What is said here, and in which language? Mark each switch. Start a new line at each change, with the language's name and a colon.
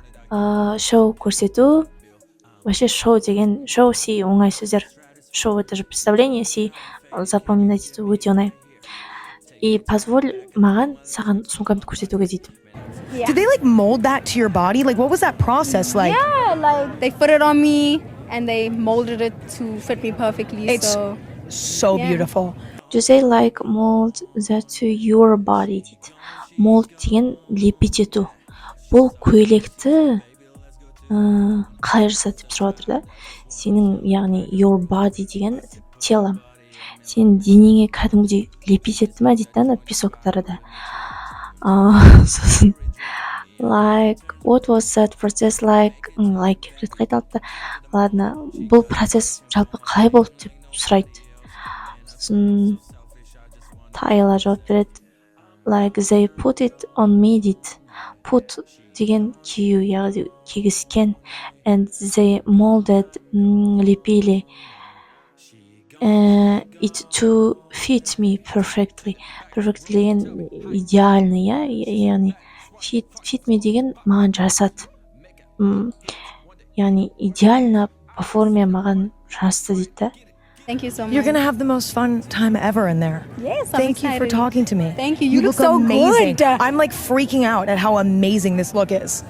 Kazakh: Show көрсету,
Russian: вообще
Kazakh: show деген, show see оңай сөздер.
Russian: Show это же представление, see запоминать
Kazakh: ету өте оңай.
Russian: И позволь
Kazakh: маған саған сумкамды көрсетуге дейді.
English: Yeah. Did they like mold that to your body? Like what was that process like? Yeah, like they put it on me and they molded it to fit me perfectly. It's so yeah. beautiful. Do they like mold that to your body дейді.
Kazakh: Mold деген
Russian: лепить
Kazakh: ету. Бұл көйлекті қалай жасады деп сұрап отыр да. Сенің, яғни
English: your body
Kazakh: деген
Russian: тело.
Kazakh: Сен денеңе кәдімгідей
Russian: лепить
Kazakh: етті ма дейді да, песоктары да.
English: Сосын like what was that process like
Kazakh: рет қайталды.
Russian: Ладно,
Kazakh: бұл процесс жалпы қалай болды деп сұрайды. Сосын Тайла жауап береді.
English: Like they put it on me дейді. Put
Kazakh: деген кию, яғни кигізген,
English: and they molded,
Russian: лепили
English: it to fit me perfectly.
Kazakh: Perfectly деген
Russian: идеальный,
Kazakh: яғни
English: fit me
Kazakh: деген маған жасады. Яғни
Russian: идеально по форме
Kazakh: маған жасты дейді да.
English: Thank you so much. You're going to have the most fun time ever in there. Yes, I'm Thank you for excited. talking to me. Thank you. You look look so amazing. good. I'm like freaking out at how amazing this look is.